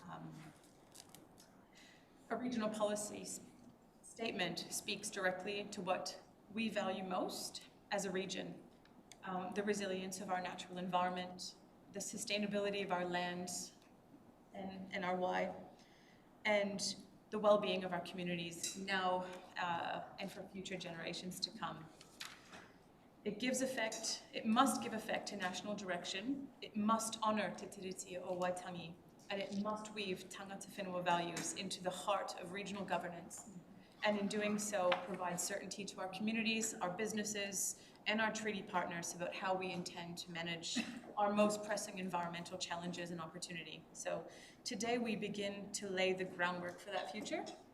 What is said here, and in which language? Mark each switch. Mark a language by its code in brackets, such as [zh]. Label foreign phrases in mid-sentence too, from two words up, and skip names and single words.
[en] A regional policy statement speaks directly to what we value most as a region, the resilience of our natural environment, the sustainability of our land and our why, and the well-being of our communities now and for future generations to come. It must give effect to national direction, it must honour Te Tiriti o Waitangi, and it must weave [mi] tangata whenua [en] values into the heart of regional governance, and in doing so provide certainty to our communities, our businesses, and our treaty partners about how we intend to manage our most pressing environmental challenges and opportunity. So today we begin to lay the groundwork for that future.